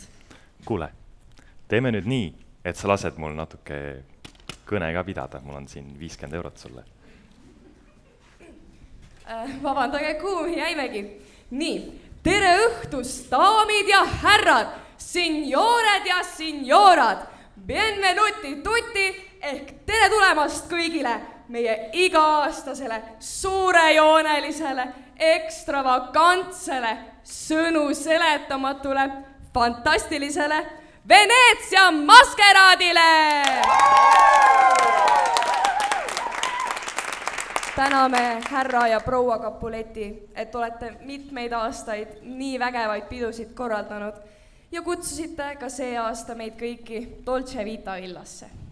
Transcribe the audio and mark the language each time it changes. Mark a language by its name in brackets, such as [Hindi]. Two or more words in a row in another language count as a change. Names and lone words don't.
[Estonian] Kuule, teeme nüüd nii, et sa lased mul natuke kõne ka pidada, mul on siin 50 eurot sulle. Vabandage, kuhu me jäimegi? Nii, tere õhtust, daamid ja härrad, senjoored ja senjoorad, [Italian] benvenuti tutti [Estonian] ehk tere tulemast kõigile meie iga-aastasele, suurejoonelisele, ekstravagantsele, sõnu seletamatule, fantastilisele Veneetsia maskeraadile! Täname härra ja proua Capuleti, et olete mitmeid aastaid nii vägevaid pidusid korraldanud ja kutsusite ka see aasta meid kõiki Dolce Vita villasse.